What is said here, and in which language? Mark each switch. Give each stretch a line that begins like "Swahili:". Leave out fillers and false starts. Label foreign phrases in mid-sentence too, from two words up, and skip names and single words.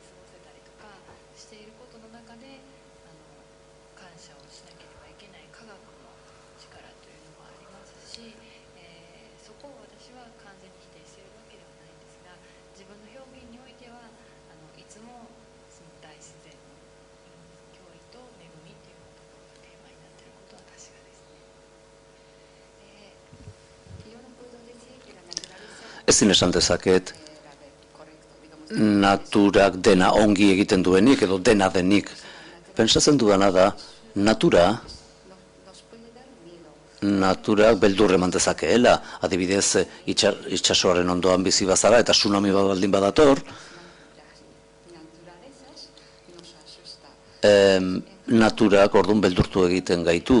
Japanese: 過ごせたりとかしていることの中で感謝をしなければいけない科学の力というのもありますし、そこを私は完全に否定しているわけではないんですが、自分の表現においてはいつもその大自然の脅威と恵みというところがテーマになっていることは確かですね。
Basque: Ezin esan dezaket, naturak dena ongi egiten duenik edo dena denik. Pentsatzen dudana da, naturak beldur eman dezakeela, adibidez itsasoaren ondoan bizi bazara eta tsunami bat baldin badator, naturak orduan beldurtu egiten gaitu.